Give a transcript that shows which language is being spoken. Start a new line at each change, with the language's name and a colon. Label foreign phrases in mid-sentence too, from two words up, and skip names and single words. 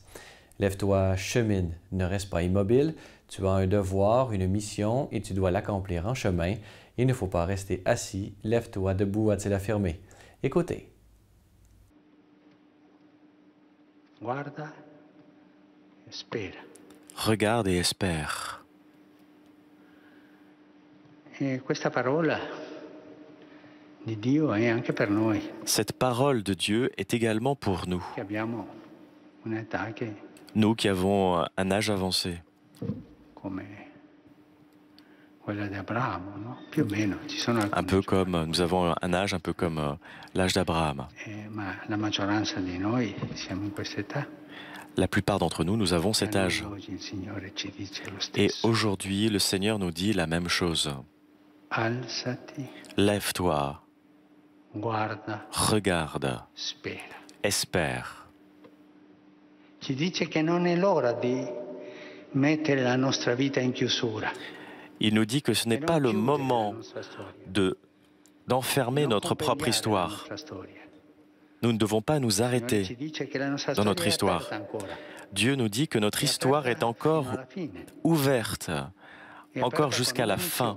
French: Lève-toi, chemine, ne reste pas immobile, tu as un devoir, une mission et tu dois l'accomplir en chemin. Il ne faut pas rester assis, lève-toi debout, a-t-il affirmé. Écoutez.
Italian: Guarda, espera.
French: Regarde et espère.
Italian: Questa parola di Dio è anche per noi.
French: Cette parole de Dieu est également pour nous.
Italian: Che abbiamo un'età che
French: Nous qui avons un âge avancé.
Italian: come quella di Abramo, no? Più o meno ci sono
French: Un
Italian: alcuni
French: peu comme, nous avons un âge un peu comme l'âge d'Abraham.
Italian: ma la maggioranza di noi siamo in questa età.
French: La plupart d'entre nous, nous avons cet âge.
Italian: Oggi il Signore ci dice lo
French: Et
Italian: stesso.
French: aujourd'hui, le Seigneur nous dit la même chose.
Italian: Alzati,
French: Lève-toi,
Italian: guarda,
French: regarde,
Italian: spera.
French: espère.
Italian: Ci dice che non è l'ora di mettere la nostra vita in chiusura.
French: Il nous dit que ce n'est pas le moment d'enfermer notre propre histoire. Nous ne devons pas nous arrêter dans notre histoire. Dieu nous dit que notre histoire est encore ouverte, encore jusqu'à la fin.